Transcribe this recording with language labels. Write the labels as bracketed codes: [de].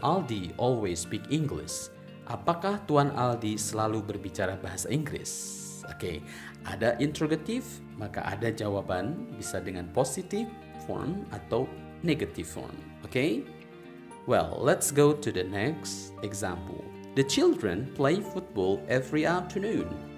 [en] Aldi always speak English? [id] Apakah Tuan Aldi selalu berbicara bahasa Inggris? Oke, ada interrogative, maka ada jawaban bisa dengan positive form atau negative form. Oke? [en] Well, let's go to the next example. The children play football every afternoon.